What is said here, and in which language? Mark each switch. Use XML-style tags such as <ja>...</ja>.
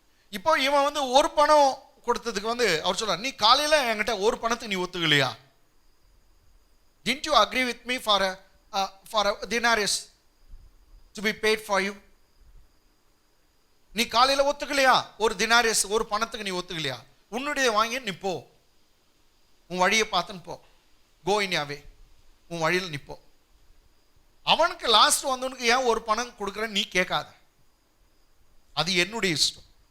<ta>இப்போ இவன் ஒரு பணம் கொடுத்ததுக்கு அவர் சொல்றார், நீ காலையில என்கிட்ட ஒரு பணத்துக்கு நீ ஒத்துக்கலையா?</ta> <en>Didn't you agree with me for a denarius to be paid for you?</en> <ta>நீ காலையில ஒத்துக்கலையா, ஒரு தினாரியஸ் ஒரு பணத்துக்கு நீ ஒத்துக்கலையா, உன்னுடைய வாங்கி நீ போ, உன் வழியை பார்த்துன்னு போ,</ta> <en>go in way,</en> <ta>உன் வழியில் நிப்போ. அவனுக்கு லாஸ்ட் வந்தவனுக்கு ஏன் ஒரு பணம் கொடுக்குற நீ கேட்காத, அது என்னுடைய இஷ்டம்.</ta>